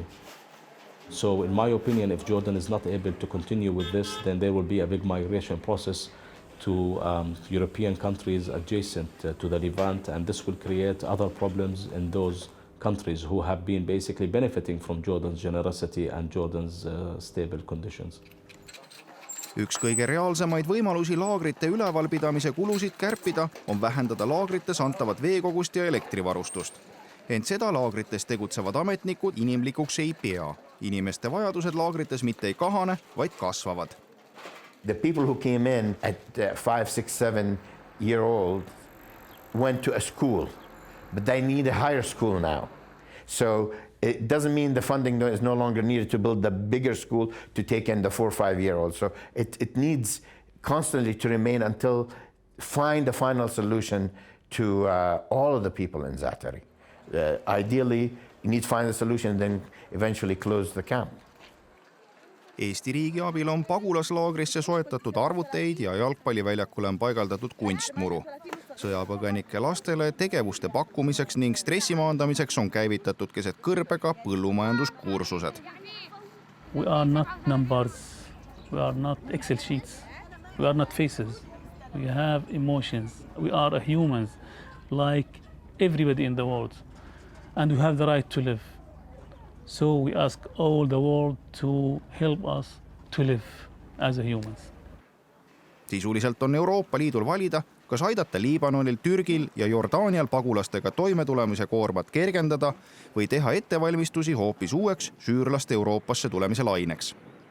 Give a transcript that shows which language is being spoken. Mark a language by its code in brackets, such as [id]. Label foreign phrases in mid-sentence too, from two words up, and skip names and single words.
[en] So in my opinion, if Jordan is not able to continue with this, then there will be a big migration process to European countries adjacent to the Levant, and this will create other problems in those countries who have been basically benefiting from Jordan's generosity and Jordan's stable conditions. [et] Üks kõige reaalsemaid võimalusi laagrite ülevalpidamise kulusid kärpida on vähendada laagrites antavat veekogust ja elektrivarustust. Ent seda laagrites tegutsevad ametnikud inimlikuks ei pea. Inimeste vajadused laagrites mitte ei kahane, vaid kasvavad. [en] The people who came in at 5, 6, 7-year-old went to a school, but they need a higher school now. So it doesn't mean the funding is no longer needed to build the bigger school to take in the 4 or 5-year-olds. So it needs constantly to remain until find a final solution to all of the people in Zaatari. Ideally, you need to find a solution and then eventually close the camp. [et] Eesti riigi abil on pagulaslaagrisse soetatud arvuteid ja jalgpalliväljakule on paigaldatud kunstmuru. Sõjapõgenike lastele tegevuste pakkumiseks ning stressi maandamiseks on käivitatud keset kõrbega põllumajanduskursused. [en] We are not numbers, we are not Excel sheets, we are not faces. We have emotions, we are humans like everybody in the world. And we have the right to live. So we ask all the world to help us to live as a humans. [et] Sisuliselt on Euroopa Liidul valida, kas aidata Liibanonil, Türgil ja Jordaanial pagulastega toimetulemise koormat kergendada või teha ettevalmistusi hoopis uueks süürlaste Euroopasse tulemise laineks.